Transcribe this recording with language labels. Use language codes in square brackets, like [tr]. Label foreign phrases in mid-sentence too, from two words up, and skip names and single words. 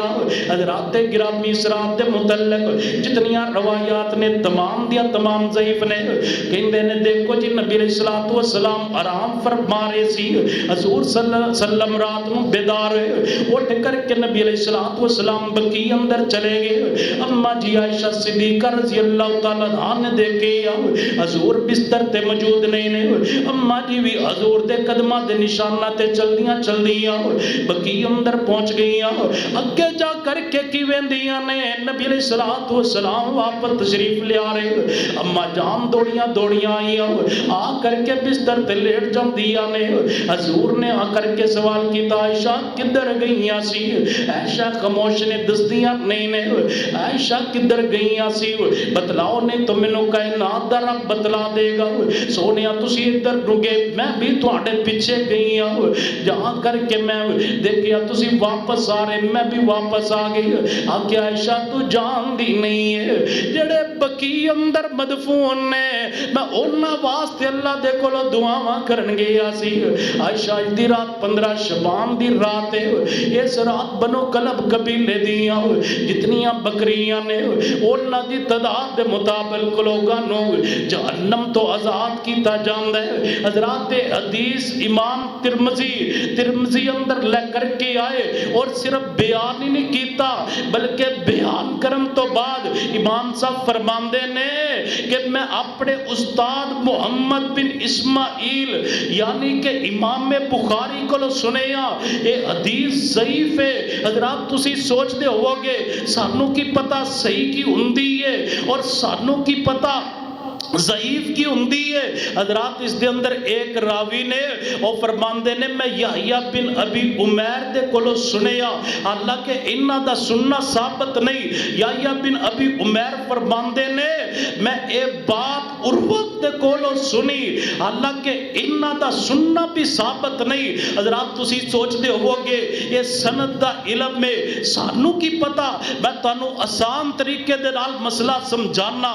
[pa] حضرات گرامی اس رات دے متعلق جتنیاں روایات نے تمام دیا تمام ضعیف نے، کہندے نے دیکھو جی نبی [ar] علیہ السلام [pa] آرام فرما رہے سی، حضور [ar] صلی اللہ علیہ وسلم [pa] رات نو بیدار ہوئے، اٹھ کر کے نبی [ar] علیہ السلام [pa] بقی اندر چلے گئے۔ اما جی عائشہ صدیقہ [ar] رضی اللہ تعالیٰ عنہ [pa] نے دیکھے حضور بستر تے موجود نہیں نے، اما جی بھی حضور دے قدمہ دے نشانہ تے چل دیاں بقی اندر پہنچ گئیاں، اگے جا کر کے کی ویندیاں نے نبی [ar] علیہ السلام [pa] واپس تشریف لے آ رہے، اما جان دوڑیاں آئیاں آ کر کے بستر تے لیٹ جان دیا نے، حضور نے آ کر کے سوال کیتا عائشہ کدھر گئیاں سی؟ عائشہ خاموش نے دستیاں نہیں نے، عائشہ کدھر گئیاں سی؟ بتلاؤ نہیں تو مینوں کائنات دا رب بتلا دے گا، سونیا تسی ادھر رگے میں بھی تواڈے پیچھے گئیاں، جہاں کر کے میں دیکھیا تسی واپس واپس آ رہے، میں بھی واپس آ گئی۔ آکھیا عائشہ تو جان دی نہیں ہے جڑے بقی اندر مدفون نے میں انہاں واسطے اللہ دے کولوں دعاواں کرن گیا سی۔ عائشہ دی رات 15 شبان دی رات ہے، اس رات بنو کلب قبیلے دیاں جتنیاں بکریاں نے انہاں دی تعداد دے مطابق لوگاں نو جہنم تو آزاد کیتا جاندا ہے۔ حضرات حدیث امام ترمذی اندر لے کر کے آئے اور صرف بیان ہی نہیں کیتا بلکہ بیان کرن تو بعد امام صاحب فرماندے نے کہ میں اپنے استاد محمد بن اسماعیل یعنی کہ امام بخاری کو سنیا یہ حدیث ضعیف ہے۔ حضرات تسی سوچ دے ہوگے سانوں کی پتہ صحیح کی ہوندی ہے اور سانوں کی پتہ ضعیف کی ہوندی ہے۔ حضرات اس دے اندر ایک راوی نے اور فرماندے نے میں یحییٰ بن ابی عمیر دے کولو سنیا، حالانکہ انہاں دا سننا ثابت نہیں۔ یحییٰ بن ابی عمیر فرماندے نے میں اے بات عروہ دے کولو سنی، حالانکہ انہاں دا سننا بھی ثابت نہیں۔ حضرات تسی سوچ دے ہوگے یہ سند دا علم میں سانوں کی پتہ، میں تانوں آسان طریقے دے نال مسئلہ سمجھانا۔